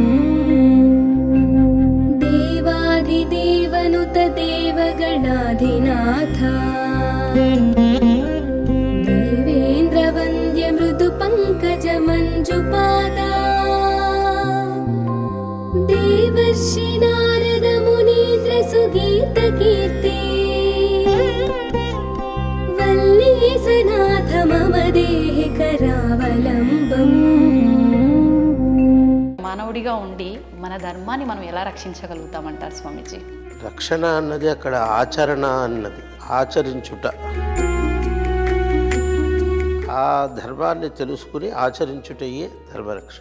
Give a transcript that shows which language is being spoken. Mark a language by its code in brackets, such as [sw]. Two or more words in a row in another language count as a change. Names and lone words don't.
[sa] देवाधिदेवनुत देवगणाधिनाथ देवेन्द्रवन्द्य मृदु पङ्कज मञ्जुपादा देवर्षि नारद मुनीन्द्र सुगीत कीर्ति वल्लीसनाथ मम देहि करावलम्बम्. [te] మానవుడిగా ఉండి మన ధర్మాన్ని మనం ఎలా రక్షించగలుగుతామంటారు స్వామీజీ? రక్షణ అన్నది అక్కడ ఆచరణ అన్నది, ఆచరించుట. ఆ ధర్మాన్ని తెలుసుకుని ఆచరించుటయే ధర్మరక్షణ.